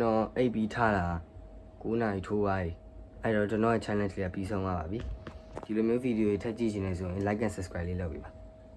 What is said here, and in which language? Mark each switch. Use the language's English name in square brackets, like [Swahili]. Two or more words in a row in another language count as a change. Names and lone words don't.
[Burmese] တော်အိပ်ပြီးထားတာ9နာရီထိုးပါပြီအဲ့တော့ကျွန်တော်ရဲ့ challenge လေးကပြီးဆုံးသွားပါပြီဒီလိုမျိုးဗီဒီယိုတွေထပ်ကြည့်ချင်နေဆိုရင် [English] like and subscribe [Burmese] လေးလုပ်ပေးပါ